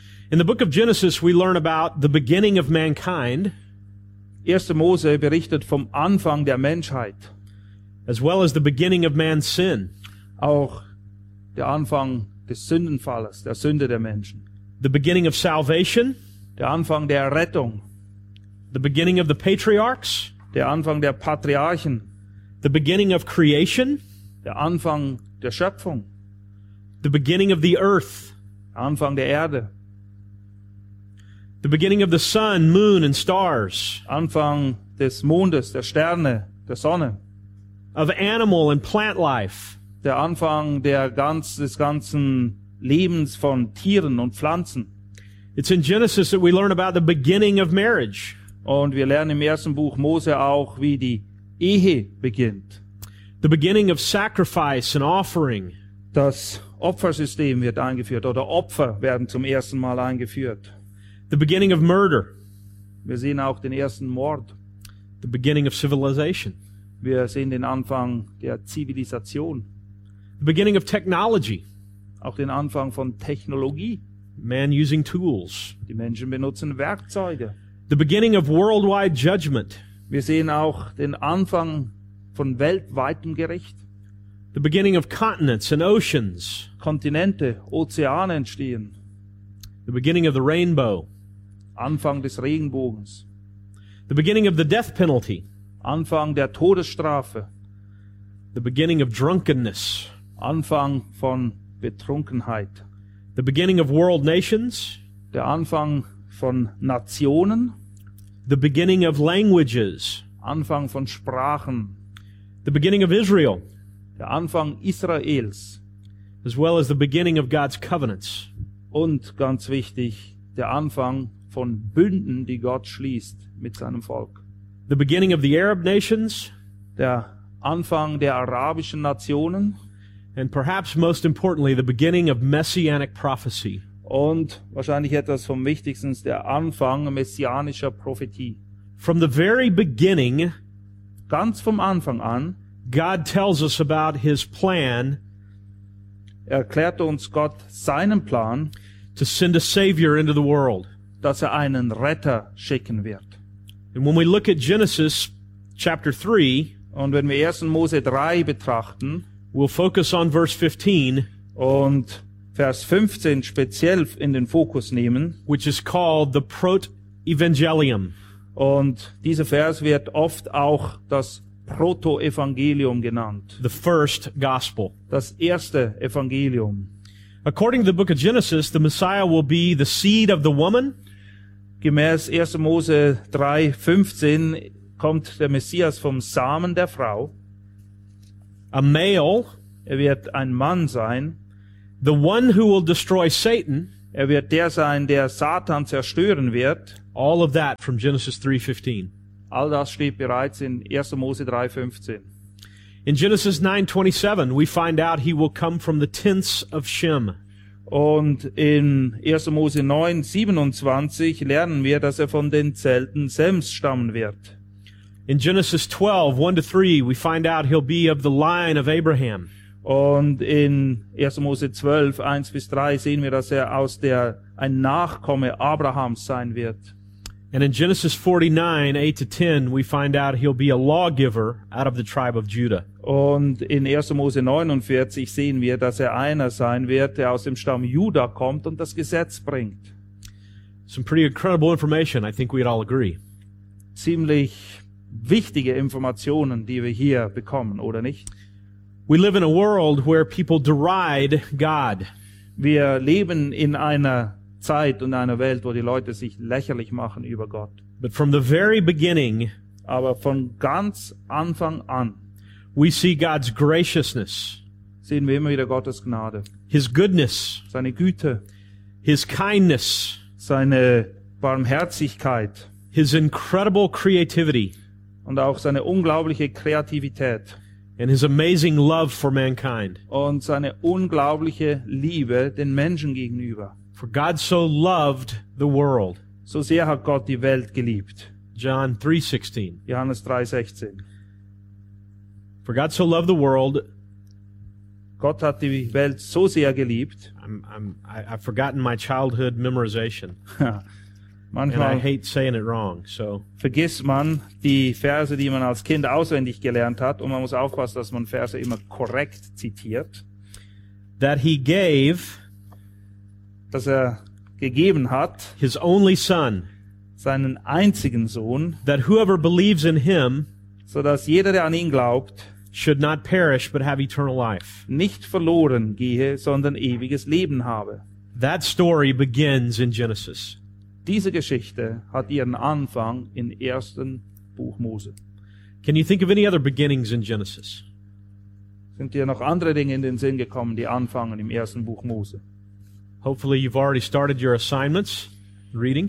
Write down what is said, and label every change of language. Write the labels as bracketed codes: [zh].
[en] In the book of Genesis, we learn about the beginning of mankind. [de] 1. Mose berichtet vom Anfang der Menschheit. [en] As well as the beginning of man's sin. [de] Auch der Anfang des Sündenfalles, der Sünde der Menschen. [en] The beginning of salvation. [de] Der Anfang der Errettung. [en] The beginning of the patriarchs. [de] Der Anfang der Patriarchen. [en] The beginning of creation. [de] Der Anfang der Schöpfung. [en] The beginning of the earth. [de] Anfang der Erde. [en] The beginning of the sun, moon, and stars. [de] Anfang des Mondes, der Sterne, der Sonne. [en] Of animal and plant life. [de] Der Anfang des ganzen Lebens von Tieren und Pflanzen. [en] It's in Genesis that we learn about the beginning of marriage. [de] Und wir lernen im ersten Buch Mose auch, wie die Ehe beginnt. [en] The beginning of sacrifice and offering. [de] Das Opfersystem wird eingeführt oder Opfer werden zum ersten Mal eingeführt. [en] The beginning of murder. [de] Wir sehen auch den ersten Mord. [en] The beginning of civilization. [de] Wir sehen den Anfang der Zivilisation. [en] The beginning of technology. [de] Auch den Anfang von Technologie. [en] Man using tools. [de] Die Menschen benutzen Werkzeuge. [en] The beginning of worldwide judgment. [de] Wir sehen auch den Anfang von weltweitem Gericht. [en] The beginning of continents and oceans. [de] Kontinente, Ozeane entstehen. [en] The beginning of the rainbow. [de] Anfang des Regenbogens. [en] The beginning of the death penalty. [de] Anfang der Todesstrafe. [en] The beginning of drunkenness. [de] Anfang von Betrunkenheit. [en] The beginning of world nations. [de] Der Anfang von Nationen. [en] The beginning of languages. [de] Anfang von Sprachen. [en] The beginning of Israel. [de] Der Anfang Israels. [en] As well as the beginning of God's covenants. [de] Und ganz wichtig, der Anfang von Bünden, die Gott schließt mit seinem Volk. [en] The beginning of the Arab nations. [de] Der Anfang der arabischen Nationen. [en] And perhaps most importantly, the beginning of messianic prophecy. [de] Und wahrscheinlich etwas vom Wichtigsten, der Anfang messianischer Prophetie. [en] From the very beginning, [de] ganz vom Anfang an, [en] God tells us about his plan, [de] erklärte uns Gott seinen Plan, [en] to send a savior into the world, [de] dass er einen Retter schicken wird. [en] And when we look at Genesis chapter 3, [de] und wenn wir 1. Mose 3 betrachten, [en] we'll focus on verse 15, [de] und Vers 15 speziell in den Fokus nehmen, [en] which is called the Protoevangelium. [de] Und dieser Vers wird oft auch das Protoevangelium genannt. [en] The first gospel. [de] Das erste Evangelium. [en] According to the book of Genesis, the Messiah will be the seed of the woman. [de] Gemäß 1. Mose 3, 15 kommt der Messias vom Samen der Frau. [en] A male. [de] Er wird ein Mann sein. [en] The one who will destroy Satan. [de] Er wird der sein, der Satan zerstören wird. [en] All of that from Genesis 3:15. [de] All das steht bereits in 1. Mose 3:15. [en] In Genesis 9:27, we find out he will come from the tents of Shem. [de] Und in 1. Mose 9:27 lernen wir, dass er von den Zelten Sems stammen wird. [en] In Genesis 12:1-3, we find out he'll be of the line of Abraham. [de] Und in 1. Mose 12, 1-3 sehen wir, dass er ein Nachkomme Abrahams sein wird. [en] And in Genesis 49, 8 to 10, we find out he'll be a lawgiver out of the tribe of Judah. [de] Und in 1. Mose 49 sehen wir, dass er einer sein wird, der aus dem Stamm Juda kommt und das Gesetz bringt. [en] Some pretty incredible information, I think we'd all agree. [de] Ziemlich wichtige Informationen, die wir hier bekommen, oder nicht? [en] We live in a world where people deride God. [de] Wir leben in einer Zeit und einer Welt, wo die Leute sich lächerlich machen über Gott. [en] But from the very beginning, [de] aber von ganz Anfang an, [en] we see God's graciousness. [de] Sehen wir immer wieder Gottes Gnade. [en] His goodness, [de] seine Güte. [en] His kindness, [de] seine Barmherzigkeit. [en] His incredible creativity, [de] und auch seine unglaubliche Kreativität. [en] And his amazing love for mankind, [de] und seine unglaubliche Liebe den Menschen gegenüber. [en] For God so loved the world, [de] so sehr hat Gott die Welt geliebt. [en] Johannes 3:16. For God so loved the world, [de] Gott hat die Welt so sehr geliebt. [en] I've forgotten my childhood memorization. [de] Manchmal, [en] and I hate saying it wrong, so. [de] Vergisst man die Verse, die man als Kind auswendig gelernt hat, und man muss aufpassen, dass man Verse immer korrekt zitiert. [en] That he gave, [de] dass er gegeben hat, [en] his only son, [de] seinen einzigen Sohn, [en] that whoever believes in him, [de] so dass jeder, der an ihn glaubt, [en] should not perish but have eternal life, [de] nicht verloren gehe, sondern ewiges Leben habe. [en] That story begins in Genesis. [de] Diese Geschichte hat ihren Anfang im ersten Buch Mose. [en] Can you think of any other beginnings in Genesis? [de] Sind dir noch andere Dinge in den Sinn gekommen, die anfangen im ersten Buch Mose? [en] Hopefully you've already started your assignments reading.